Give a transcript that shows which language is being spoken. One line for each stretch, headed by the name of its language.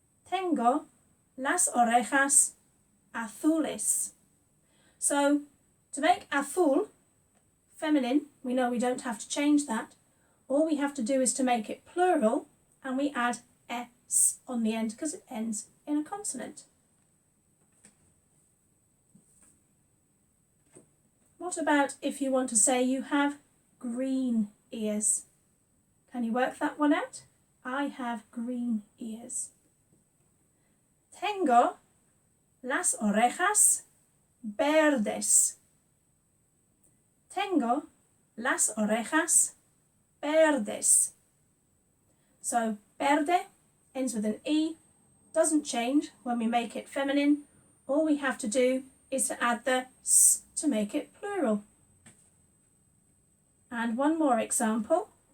Spanish: Tengo las orejas azules.
English: So to make azul feminine, we know we don't have to change that. All we have to do is to make it plural, and we add s on the end because it ends in a consonant. What about if you want to say you have green ears? Can you work that one out? I have green ears.
Spanish: Tengo las orejas verdes. Tengo las orejas verdes.
English: So verde ends with an E, doesn't change when we make it feminine. All we have to do is to add the s to make it plural. And one more example.